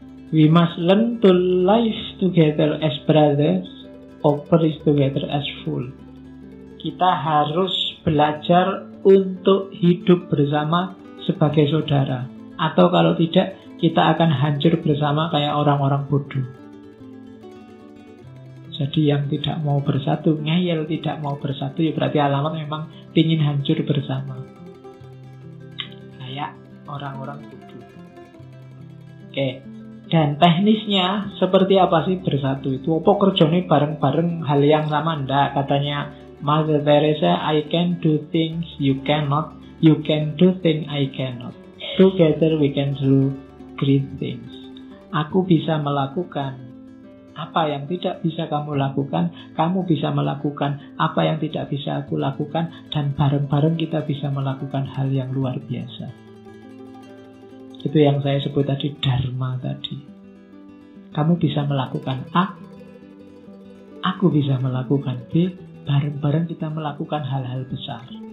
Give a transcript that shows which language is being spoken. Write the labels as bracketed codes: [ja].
[en] We must learn to live together as brothers, or perish together as fools. [id] Kita harus belajar untuk hidup bersama sebagai saudara. Atau kalau tidak, kita akan hancur bersama kayak orang-orang bodoh. Jadi yang tidak mau bersatu, ngeyel tidak mau bersatu, ya berarti alamat memang ingin hancur bersama. Kayak orang-orang bodoh. Oke. Dan teknisnya seperti apa sih bersatu itu? Apa kerjanya bareng-bareng hal yang sama? Nggak, katanya [en] Mother Teresa, I can do things you cannot, you can do things I cannot. Together we can do great things. [id] Aku bisa melakukan apa yang tidak bisa kamu lakukan, kamu bisa melakukan apa yang tidak bisa aku lakukan, dan bareng-bareng kita bisa melakukan hal yang luar biasa. Itu yang saya sebut tadi, dharma tadi. Kamu bisa melakukan A, aku bisa melakukan B, bareng-bareng kita melakukan hal-hal besar.